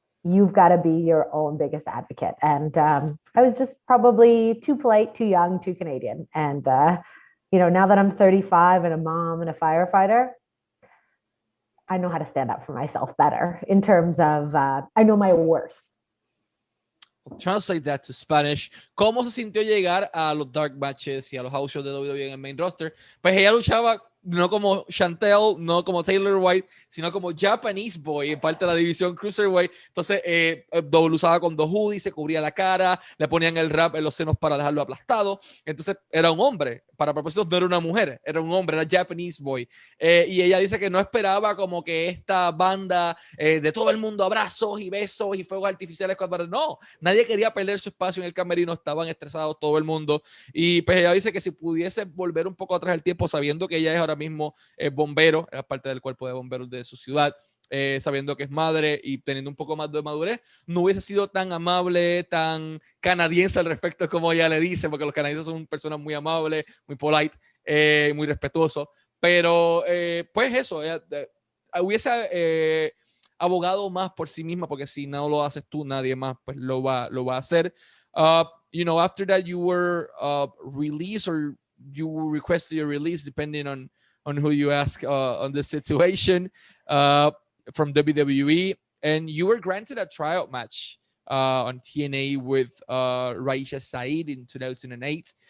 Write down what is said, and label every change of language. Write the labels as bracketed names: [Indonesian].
[English] You've got to be your own biggest advocate. And I was just probably too polite, too young, too Canadian. And, now that I'm 35 and a mom and a firefighter, I know how to stand up for myself better in terms of, I know my worth. Translate that to Spanish. [Spanish] ¿Cómo se sintió llegar a los dark matches y a los house shows de WWE en el main roster? Pues ella luchaba no como Chantel, no como Taylor White, sino como Japanese Boy, en parte de la división Cruiserweight. Entonces, usaba con dos hoodies, se cubría la cara, le ponían el wrap en los senos para dejarlo aplastado. Entonces, era un hombre. Para propósitos, no era una mujer, era un hombre, era Japanese Boy. Y ella dice que no esperaba como que esta banda de todo el mundo abrazos y besos y fuegos artificiales. No, nadie quería perder su espacio en el camerino, estaban estresados todo el mundo. Y pues ella dice que si pudiese volver un poco atrás el tiempo, sabiendo que ella es ahora mismo bombero, era parte del cuerpo de bomberos de su ciudad, sabiendo que es madre y teniendo un poco más de madurez, no hubiese sido tan amable, tan canadiense al respecto como ella le dice, porque los canadienses son personas muy amables, muy polite, muy respetuosos, pero pues eso, hubiese abogado más por sí misma, porque si no lo haces tú, nadie más pues lo va a hacer. [English] After that you were released, or you requested your release, depending on who you ask on the situation, from WWE, and you were granted a tryout match on TNA with Raisha Saeed in 2008.